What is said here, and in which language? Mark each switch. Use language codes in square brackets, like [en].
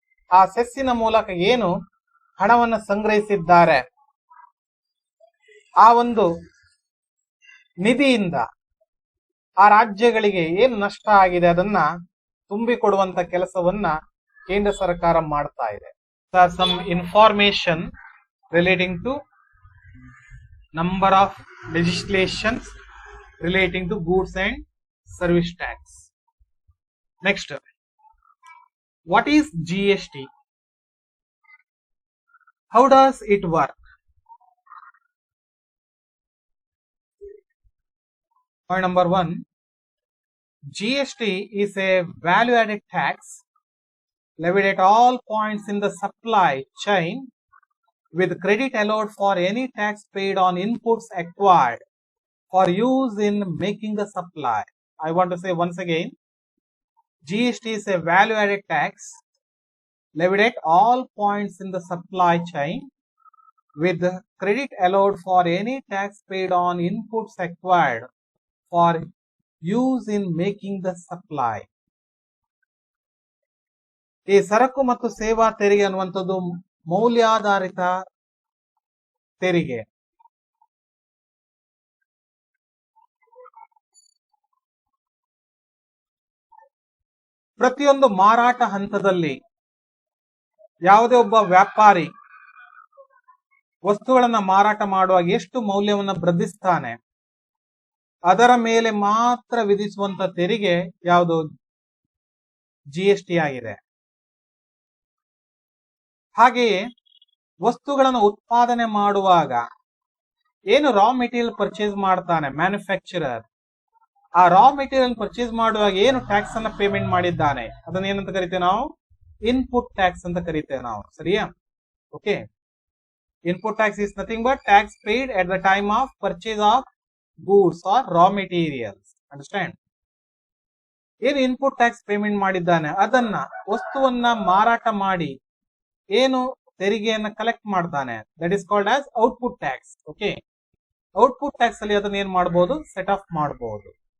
[kn] ಆ ಸೆಸ್ಸಿನ ಮೂಲಕ ಏನು ಹಣವನ್ನು ಸಂಗ್ರಹಿಸಿದ್ದಾರೆ ಆ ಒಂದು ನಿಧಿಯಿಂದ ಆ ರಾಜ್ಯಗಳಿಗೆ ಏನು ನಷ್ಟ ಆಗಿದೆ ಅದನ್ನ ತುಂಬಿಕೊಡುವಂತ ಕೆಲಸವನ್ನ ಕೇಂದ್ರ ಸರ್ಕಾರ ಮಾಡ್ತಾ ಇದೆ. [en] Some information relating to number of legislations relating to goods and service tax. Next, what is GST? How does it work? Point number 1, GST is a value-added tax levied at all points in the supply chain with credit allowed for any tax paid on inputs acquired for use in making the supply. I want to say once again, GST is a value-added tax levied at all points in the supply chain with credit allowed for any tax paid on inputs acquired for use in making the supply. [kn] ಈ ಸರಕು ಮತ್ತು ಸೇವಾ ತೆರಿಗೆ ಅನ್ನುವಂಥದ್ದು ಮೌಲ್ಯಾಧಾರಿತ ತೆರಿಗೆ. ಪ್ರತಿಯೊಂದು ಮಾರಾಟ ಹಂತದಲ್ಲಿ ಯಾವುದೇ ಒಬ್ಬ ವ್ಯಾಪಾರಿ ವಸ್ತುಗಳನ್ನ ಮಾರಾಟ ಮಾಡುವಾಗ ಎಷ್ಟು ಮೌಲ್ಯವನ್ನ ವೃದ್ಧಿಸ್ತಾನೆ ಅದರ ಮೇಲೆ ಮಾತ್ರ ವಿಧಿಸುವಂತ ತೆರಿಗೆ ಯಾವುದು? GST ಆಗಿದೆ. ಹಾಗೆಯೇ ವಸ್ತುಗಳನ್ನು ಉತ್ಪಾದನೆ ಮಾಡುವಾಗ ಏನು ರಾ ಮೆಟೀರಿಯಲ್ ಪರ್ಚೇಸ್ ಮಾಡ್ತಾನೆ ಮ್ಯಾನುಫ್ಯಾಕ್ಚರರ್, ಆ ರಾ ಮೆಟೀರಿಯಲ್ ಪರ್ಚೇಸ್ ಮಾಡುವಾಗ ಏನು ಟ್ಯಾಕ್ಸ್ ಅನ್ನ ಪೇಮೆಂಟ್ ಮಾಡಿದ್ದಾನೆ ಅದನ್ನ ಏನಂತ ಕರಿತೇವೆ ನಾವು? ಇನ್ಪುಟ್ ಟ್ಯಾಕ್ಸ್ ಅಂತ ಕರಿತೇವೆ ನಾವು. ಸರಿಯಾ? Okay. [en] Input tax is nothing but tax paid at the time of purchase of goods or raw materials. Understand? [kn] ಏನು ಇನ್ಪುಟ್ ಟ್ಯಾಕ್ಸ್ ಪೇಮೆಂಟ್ ಮಾಡಿದ್ದಾನೆ ಅದನ್ನ ವಸ್ತುವನ್ನ ಮಾರಾಟ ಮಾಡಿ ಏನು ತೆರಿಗೆಯನ್ನ ಕಲೆಕ್ಟ್ ಮಾಡ್ತಾನೆ, [en] That is called as output tax. [kn] Okay, output tax ಅಲ್ಲಿ ಅದನ್ನ ಏನ್ ಮಾಡಬಹುದು, ಸೆಟ್ ಆಫ್ ಮಾಡಬಹುದು.